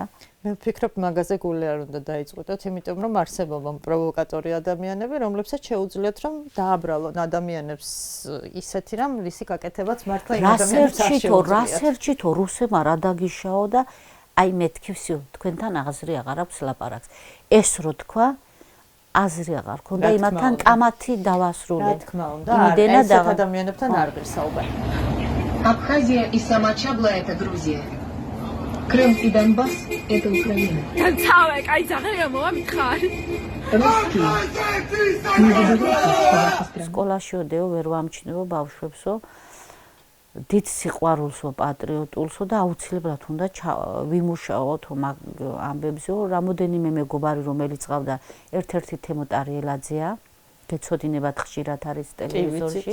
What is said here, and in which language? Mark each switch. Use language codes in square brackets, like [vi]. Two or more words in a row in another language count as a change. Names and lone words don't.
[ka] მე ვფიქრობ მაგაზე გული არ უნდა დაიწყოთ, იმიტომ რომ არსებობენ პროვოკატორი ადამიანები, რომლებსაც შეუძლიათ რომ დააბრალონ ადამიანებს ისეთი რამ, რისი გაკეთებაც მართლა იმ ადამიანებს არ შეუძლიათ. რასერჩითო რუსებმა რა დაგიშაო და აი მეთქი всё, თქვენთან აზრი აღარ აქვს ლაპარაკს. ეს რო თქვა აზრი აღარ ქონდა იმათთან კამათი დავასრულე. რა თქმა უნდა, ესეთ ადამიანებთან არ გესაუბარი. [ru] Абхазия и Самачабла это Грузия. Крым и Донбасс это Украина. Танцавай, кай загერა მომამითხარ. [ka] სკოლაშიოდეო ვერ ვამჩნევო ბავშვებსო. დიდ სიყვარულსო, პატრიოტულსო და აუცილებლად უნდა ვიმუშაოთ ამბებზეო. რამოდენიმე მეგობარი რომელიც ყავდა, ერთ-ერთი თემოთ არიელაძეა, გეცოდინებათ ხშირად არის ტელევიზორში.